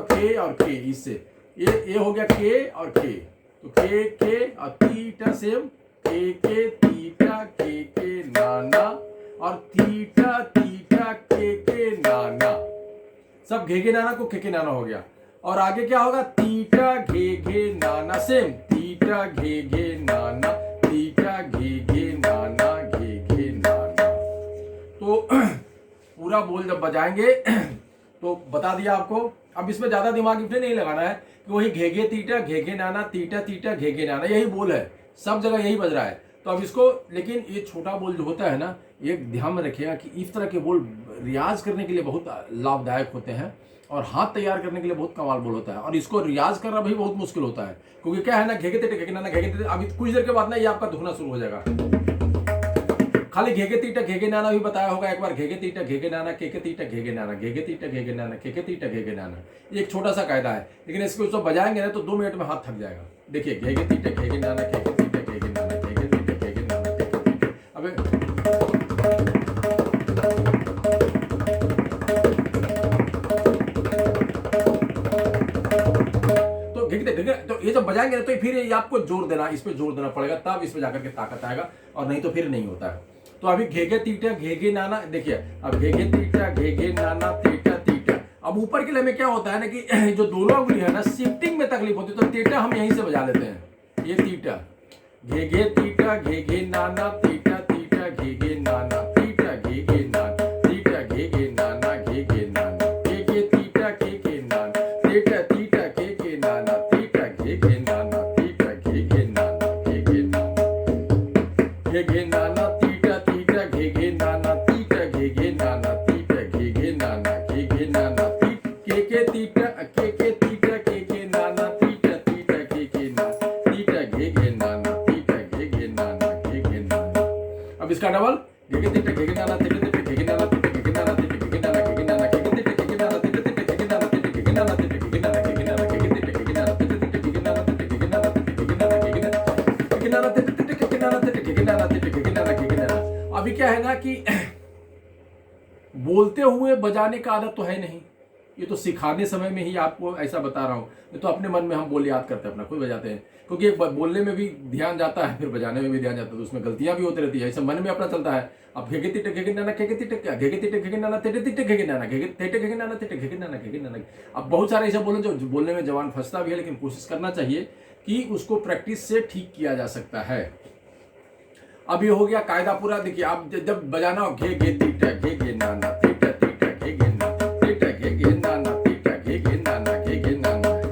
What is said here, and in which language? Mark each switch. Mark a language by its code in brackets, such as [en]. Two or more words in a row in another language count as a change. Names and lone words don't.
[hi] के और के, इससे ये हो गया के और के, तो के और तीटा सेम, के तीटा के नाना, और तीटा तीटा के नाना, सब घे नाना को के नाना हो गया, और आगे क्या होगा, तीटा घे नाना सेम, तीटा घे नाना, तीटा घे नाना, घे नाना। तो पूरा बोल जब बजाएंगे तो बता दिया आपको। अब इसमें ज्यादा दिमाग इसमें नहीं लगाना है कि वही घे तीटा घे नाना, तीटा तीटा घे नाना, यही बोल है, सब जगह यही बज रहा है। तो अब इसको, लेकिन ये छोटा बोल जो होता है ना, ये ध्यान में रखिएगा कि इस तरह के बोल रियाज करने के लिए बहुत लाभदायक होते हैं, और हाथ तैयार करने के लिए बहुत कमाल बोल होता है, और इसको रियाज करना भी बहुत मुश्किल होता है, क्योंकि क्या है ना, घे तीटा घे नाना, अभी कुछ देर के बाद ना ये आपका धुना शुरू हो जाएगा। खाली घे तीटा घे नाना भी बताया होगा एक बार, घे तीटा घे नाना, के तीटा घे नाना, घे तीटा घे नाना, के तीटा घे नाना, ये एक छोटा सा कायदा है, लेकिन इसको जब बजाएंगे ना तो 2 मिनट में हाथ थक जाएगा। देखिए घे तीटा घे नाना, के तीटा घे नाना, घे तीटा घे नाना, अबे तो ये जब बजाएंगे ना, तो फिर ये आपको जोर देना, इस पे जोर देना पड़ेगा, तब इस पे जाकर के ताकत आएगा, और नहीं तो फिर नहीं होता है। तो अभी घे तीटा घे नाना, देखिए अब घे तीटा घे नाना, तीटा तीटा। अब ऊपर के लय में क्या होता है ना कि जो दोनों उंगली है ना, शिफ्टिंग में तकलीफ होती है, तो तीटा हम यहीं से बजा लेते हैं, ये तीटा घे तीटा घे नाना, तीटा तीटा घे नाना, तीटा घे नाना, तीटा घे नाना, घे नाना, के तीटा के नाना, तीटा तीटा के नाना, तीटा घे नाना, तीटा घे नाना, घे नाना, घे नाना, तीटा तीटा घे नाना, तीटा घे नाना, तीटा घे नाना, घे नाना, के तीटा के नाना, तीटा तीटा के नाना, तीटा घे नाना, तीटा घे नाना, घे नाना। अब इसका डबल, घे तीटा घे नाना, तीटा तीटा घे नाना, तीटा घे नाना, तीटा घे नाना, घे नाना, घे तीटा घे नाना, तीटा तीटा घे नाना, तीटा घे नाना, तीटा घे नाना, घे नाना, घे तीटा घे नाना, तीटा तीटा घे नाना, तीटा घे नाना, तीटा घे नाना, घे नाना, तीटा तीटा घे नाना, तीटा घे नाना, तीटा घे नाना, घे नाना। अभी क्या है ना कि बोलते हुए बजाने का आदत तो है नहीं, ये तो सिखाने समय में ही आपको ऐसा बता रहा हूँ, ये तो अपने मन में हम बोल याद करते हैं, अपना खुद बजाते हैं, क्योंकि बोलने में भी ध्यान जाता है, फिर बजाने में भी ध्यान जाता है, तो उसमें गलतियां भी होती रहती है, ऐसा मन में अपना चलता है। अब घे तीटा घे नाना, के तीटा घे तीटा घे नाना, तीटा तीटा घे नाना, घे तीटा घे नाना, तीटा घे नाना, घे नाना। अब बहुत सारे ऐसे बोले जो बोलने में जवान फंसता भी है, लेकिन कोशिश करना चाहिए कि उसको प्रैक्टिस से ठीक किया जा सकता है। अब ये हो गया कायदा पूरा। देखिए आप जब बजाना हो, घे तीटा घे नाना, तीटा तीटा घे नाना, तीटा घे नाना, तीटा घे नाना, घे नाना।